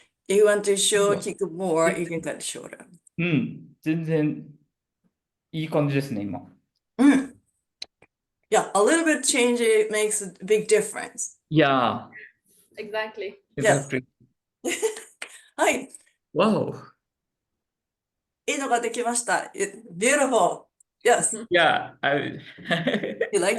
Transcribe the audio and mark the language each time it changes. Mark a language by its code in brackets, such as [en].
[en] If you want to show kick more, you can cut shorter. [ja] 全然いい感じですね、今。 [en] Yeah, a little bit change it makes a big difference. Yeah. Exactly. Yes. Exactly. [ja] はい。 [en] Wow. [ja] いいのができました。 [en] Beautiful. Yes. Yeah, You like